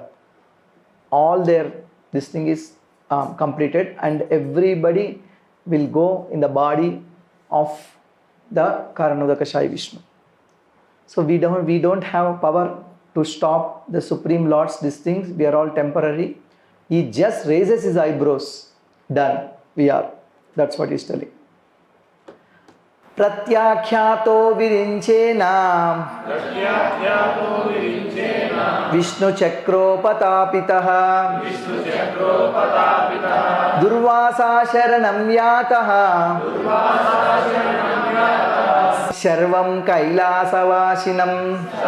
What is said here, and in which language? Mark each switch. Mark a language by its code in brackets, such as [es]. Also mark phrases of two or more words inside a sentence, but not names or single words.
[en] All their this thing is completed, and everybody will go in the body of the Karanodakashayi Viṣṇu. So we don't have power to stop the Supreme Lord's these things. We are all temporary. He just raises his eyebrows. Done. We are. That's what he's telling. [sa] Pratyakhyāto virinchena Viṣṇu chakropatapitaha Durvāsa sharanam yātaha Sarvam Kailasavasinam.